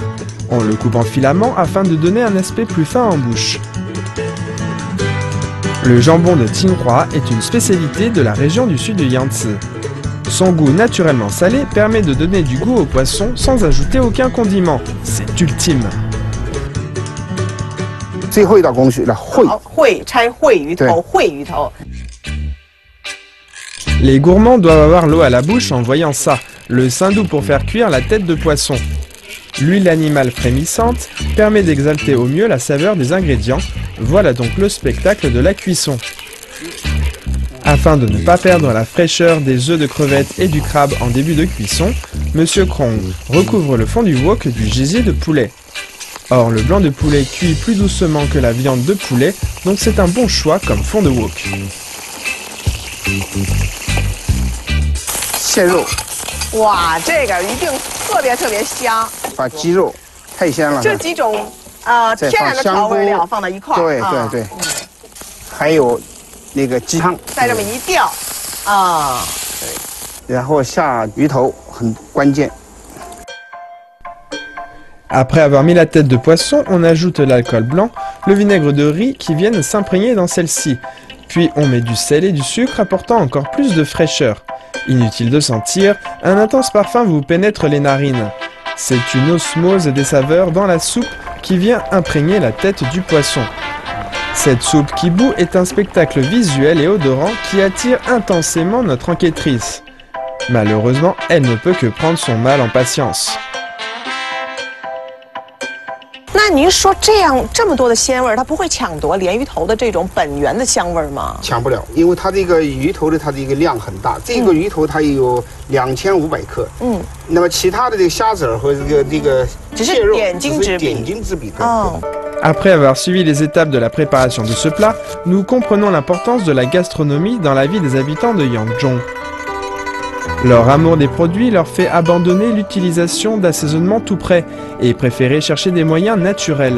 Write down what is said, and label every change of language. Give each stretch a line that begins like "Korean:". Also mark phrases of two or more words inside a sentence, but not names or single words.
French: On le coupe en filaments afin de donner un aspect plus fin en bouche. Le jambon de Tsinghua est une spécialité de la région du sud du Yangtze. Son goût naturellement salé permet de donner du goût au poisson sans ajouter aucun condiment. C'est ultime.
Chinese: 最后一道工序了，烩拆烩鱼头，烩鱼头。
French: Les gourmands doivent avoir l'eau à la bouche en voyant ça, le saindoux pour faire cuire la tête de poisson. L'huile animale frémissante permet d'exalter au mieux la saveur des ingrédients. Voilà donc le spectacle de la cuisson. Afin de ne pas perdre la fraîcheur des œufs de crevettes et du crabe en début de cuisson, Monsieur Krong recouvre le fond du wok du gésier de poulet. Or, le blanc de poulet cuit plus doucement que la viande de poulet, donc c'est un bon choix comme fond de wok.
Chinese: 蟹肉，哇，这个一定特别香。把鸡肉太鲜了。这几种天然的调味料放到一块儿。对，还有那个鸡汤，再这么一吊，啊，对。然后下鱼头很关键。
French: Après avoir mis la tête de poisson, on ajoute l'alcool blanc, le vinaigre de riz qui viennent s'imprégner dans celle-ci. Puis on met du sel et du sucre apportant encore plus de fraîcheur. Inutile de sentir, un intense parfum vous pénètre les narines. C'est une osmose des saveurs dans la soupe qui vient imprégner la tête du poisson. Cette soupe qui bout est un spectacle visuel et odorant qui attire intensément notre enquêtrice. Malheureusement, elle ne peut que prendre son mal en patience.
Chinese: 那您说这么多的鲜味，它不会抢夺鲢鱼头的这种本源的香味吗？抢不了，因为它这个鱼头的它的一个量很大，这个鱼头它有2500克。那么其他的这个虾子和这个蟹肉只是点睛之笔。
French: Après avoir suivi les étapes de la préparation de ce plat, nous comprenons l'importance de la gastronomie dans la vie des habitants de Yangzhong. Leur amour des produits leur fait abandonner l'utilisation d'assaisonnement tout prêt et préférer chercher des moyens naturels.